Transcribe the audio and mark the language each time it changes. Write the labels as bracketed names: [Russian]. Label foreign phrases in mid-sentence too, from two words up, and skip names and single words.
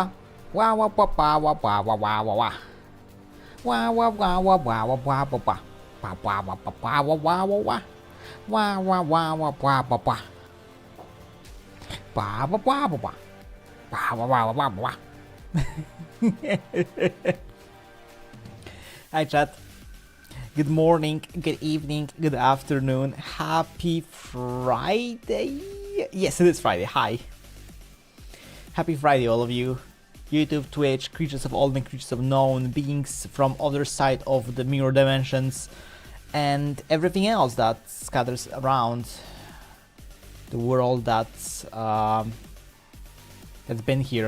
[English] Wa wa ba ba wa ba wa wa wa wa. Wa wa wa wa wa wa wa ba ba. Ba ba ba ba ba wa wa wa wa. Wa wa wa wa ba ba ba. Ba ba ba ba ba. Ba ba ba ba ba ba. Hi chat. Good morning, good evening, good afternoon. Happy Friday. Yes, it is Friday. Hi. Happy Friday, all of you. YouTube, Twitch, creatures of all and creatures of known, beings from other side of the mirror dimensions, and everything else that scatters around the world that's been here.